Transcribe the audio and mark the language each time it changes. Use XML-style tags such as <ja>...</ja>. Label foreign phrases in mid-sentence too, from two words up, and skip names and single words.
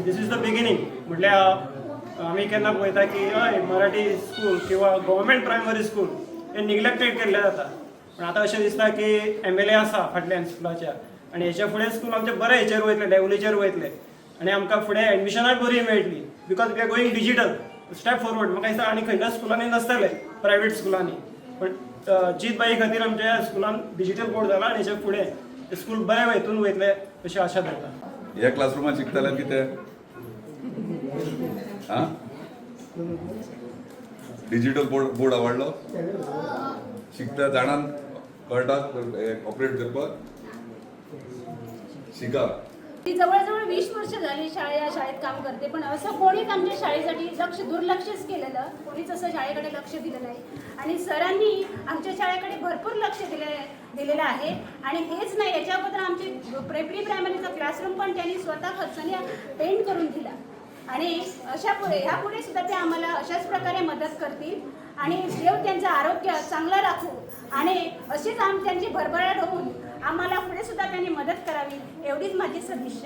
<en>this is the beginning</en> <kok>म्हटल्यार आमी केन्ना पळयता की हय मराठी स्कूल किंवा</kok> <en>government primary school</en> <kok>हे निग्लेक्टेड केल्ले जाता पण आतां अशें दिसता की MLA आसा फाटल्यान स्कुलाच्या आनी हेच्या फुडें स्कूल आमचें बरें हेचेर वयतलें लेवलीचेर वयतलें आनी आमकां फुडें एडमिशनाय बरी मेळटली</kok> <en>because we are going digital step forward</en> <kok>म्हाका दिसता आनी खंयच्याच स्कुलांनी नसतले प्रायवेट स्कुलांनी पण जीतबाई खातीर आमच्या स्कुलान</kok> <en>digital board</en> <kok>जाला आनी हेच्या फुडें स्कूल बरें हितून वयतलें अशी आशा धरता. ह्या क्लासरूमात शिकताले कितें हां</kok> <en>digital board</en> <kok>आवडलो शिकता जाणान कळटा ऑपरेट करपाक शिका.</kok> <mr>ती जवळजवळ 20 वर्ष झाली या शाळेत काम करते पण असं कोणीच आमच्या शाळेसाठी दुर्लक्षच केलेलं कोणीच असं शाळेकडे लक्ष दिलं नाही आणि सरांनी आमच्या शाळेकडे भरपूर लक्ष दिलेलं आहे आणि हेच नाही याच्या अगोदर आमचे प्री प्रायमरीचा क्लासरूम पण त्यांनी स्वतः खर्चाने पेंट करून दिला आणि ह्यापुढे सुद्धा ते आम्हाला अशाच प्रकारे मदत करतील आणि देव त्यांचं आरोग्य चांगलं राखू आणि अशीच त्यांची भरभराट होऊन आम्हाला पुढे सुद्धा त्यांनी मदत करावी एवढीच माझी सदिच्छा.</mr>